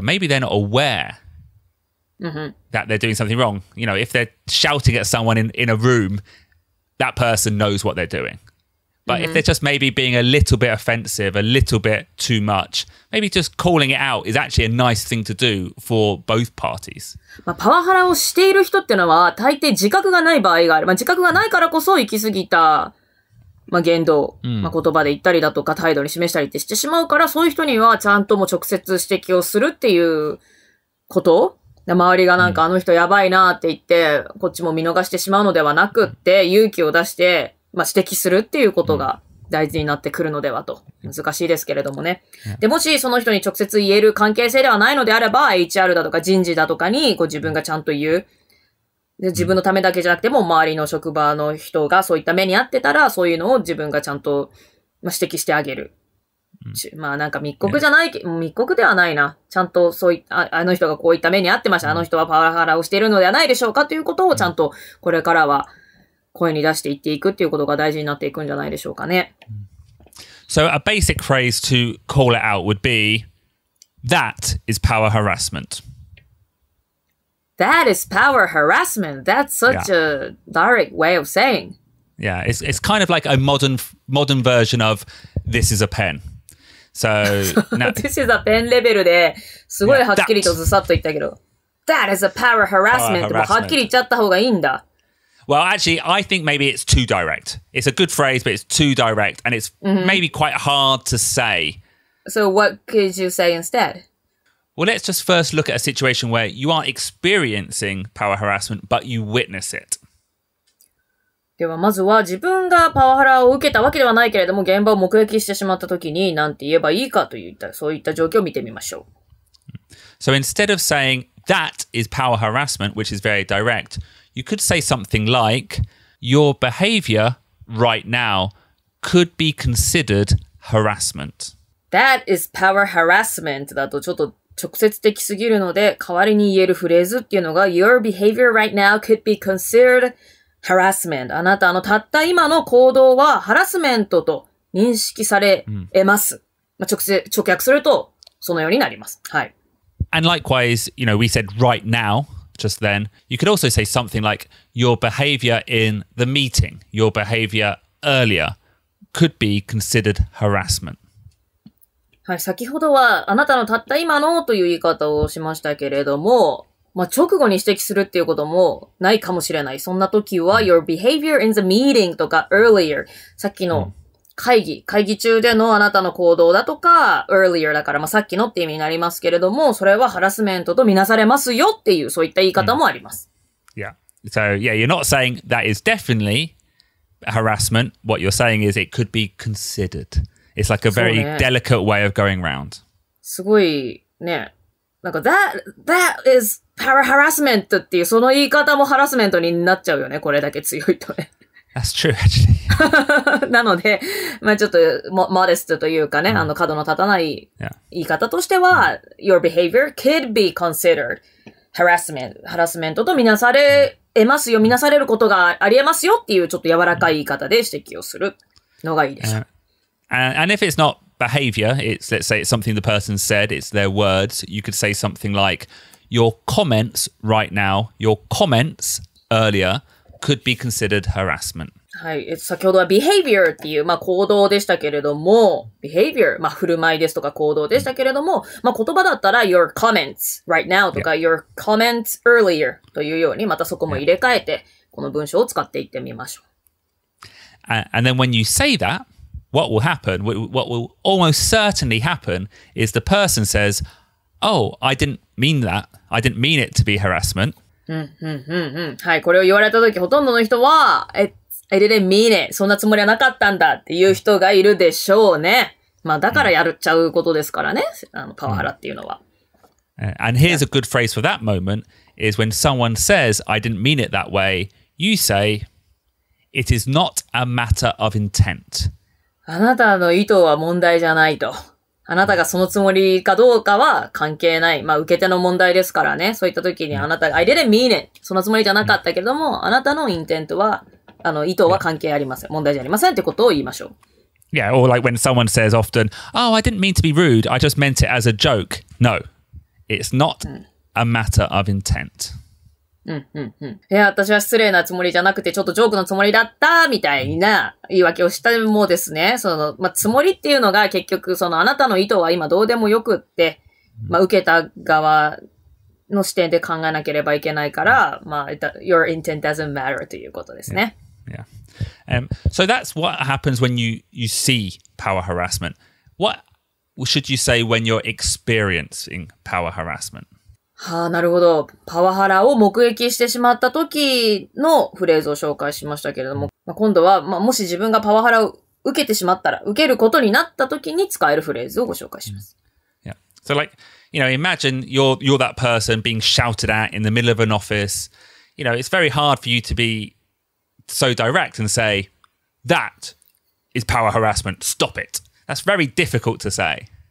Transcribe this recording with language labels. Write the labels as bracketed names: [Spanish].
[English] Maybe they're not aware.that they're doing something wrong. If they're shouting at someone in a room, that person knows what they're doing. But if they're just maybe being a little bit offensive, a little bit too much, maybe just calling it out is actually a nice thing to do for both parties. [Japanese] パワハラをしている人ってのは大抵自覚がない場合がある。自覚がないからこそ行き過ぎた、言動、言葉で言ったりだとか態度に示したりってしてしまうから、そういう人にはちゃんともう直接指摘をするっていうこと周りがなんかあの人やばいなって言って、こっちも見逃してしまうのではなくって、勇気を出して、指摘するっていうことが大事になってくるのではと。難しいですけれどもね。で、もしその人に直接言える関係性ではないのであれば、HR だとか人事だとかに自分がちゃんと言う。で、自分のためだけじゃなくても、周りの職場の人がそういった目にあってたら、そういうのを自分がちゃんと指摘してあげる。なんか密告じゃない、密告ではないな。ちゃんとあの人がこういった目にあってました。あの人はパワハラをしているのではないでしょうかということをちゃんとこれからは声に出していっていくっていうことが大事になっていくんじゃないでしょうかね。 [English] So a basic phrase to call it out would be, that is power harassment. That is power harassment. That's such a direct way of saying. Yeah, it's kind of like a modern version of this is a pen.So, This is a pen [Japanese] レベルですごいはっきりとずさっと言ったけど、 [English] That is a power harassment [Japanese] ってもうはっきり言っちゃった方がいいんだ。 [English] Well, actually, I think maybe it's too direct. It's a good phrase, but it's too direct, and it's maybe quite hard to say. So what could you say instead? Well, let's just first look at a situation where you aren't experiencing power harassment, but you witness it. [Japanese] ではまずは自分がパワハラを受けたわけではないけれども現場を目撃してしまった時に何て言えばいいかといったそういった状況を見てみましょう。 [English] So instead of saying that is power harassment, which is very direct, you could say something like your behavior right now could be considered harassment. That is power harassment [Japanese] だとちょっと直接的すぎるので代わりに言えるフレーズっていうのが [English] Your behavior right now could be considered harassment [Japanese] あなたのたった今の行動はハラスメントと認識され得ます。直訳するとそのようになります。はい。 [English] And likewise, you know, we said right now just then. You could also say something like your behavior in the meeting, your behavior earlier could be considered harassment. [Japanese] はい、先ほどはあなたのたった今のという言い方をしましたけれども、直後に指摘するっていうこともないかもしれない。そんな時は、 [English] your behavior in the meeting [Japanese] とか earlier。さっきの会議中でのあなたの行動だとか、earlier だから、さっきのって意味になりますけれども、それはハラスメントとみなされますよっていう、そういった言い方もあります。 [English] Yeah. So, yeah, you're not saying that is definitely harassment. What you're saying is it could be considered. It's like a very delicate way of going round. [Japanese] すごいね。なんか [English] that is power harassment [Japanese] っていうその言い方もハラスメントになっちゃうよね。これだけ強いとね。 [English] That's true, actually. [Japanese] なので、ちょっとmodest というかね、角の立たない言い方としては、 [English] your behavior could be considered harassment。 [Japanese] ハラスメントとみなされますよ、みなされることがあり得ますよっていうちょっと柔らかい言い方で指摘をするのがいいでしょう。 [English] And if it's not behavior, it's, let's say it's something the person said, it's their words, you could say something like, your comments right now, your comments earlier could be considered harassment. [Japanese] はい。先ほどは behavior っていう、行動でしたけれども、behavior、振る舞いですとか行動でしたけれども、言葉だったら [English] your comments right now [Japanese] とか、 [English] your comments earlier [Japanese] というように、またそこも入れ替えて、この文章を使っていってみましょう。 [English] And then when you say that, what will happen, what will almost certainly happen is the person says, oh, I didn't mean that. I didn't mean it to be harassment. [Japanese] はい、これを言われたとき、ほとんどの人は、 [English] I didn't mean it. [Japanese] そんなつもりはなかったんだっていう人がいるでしょうね。だからやっちゃうことですからね。パワハラっていうのは。 [English] And here's a good phrase for that moment is when someone says, I didn't mean it that way, you say, it is not a matter of intent. [Japanese] あなたの意図は問題じゃないと。あなたがそのつもりかどうかは関係ない。受け手の問題ですからね。そういった時にあなたが、 [English] I didn't mean it. [Japanese] そのつもりじゃなかったけれども、あなたのインテントは、意図は関係ありません。問題じゃありませんってことを言いましょう。 [English] Yeah, or like when someone says often, oh, I didn't mean to be rude. I just meant it as a joke. No, it's not a matter of intent. [Japanese] いや、私は失礼なつもりじゃなくて、ちょっとジョークのつもりだった、みたいな言い訳をしたもですね、つもりっていうのが結局、あなたの意図は今どうでもよくって、受けた側の視点で考えなければいけないから、 [English] your intent doesn't matter [Japanese] ということですね。 [English] Yeah. So that's what happens when you see power harassment. What should you say when you're experiencing power harassment? [Japanese] なるほど。パワハラを目撃してしまった時のフレーズを紹介しましたけれども、今度は、もし自分がパワハラを受けてしまったら、受けることになった時に使えるフレーズをご紹介します。 [English] Yeah. So like, imagine you're that person being shouted at in the middle of an office. It's very hard for you to be so direct and say, that is power harassment. Stop it. That's very difficult to say.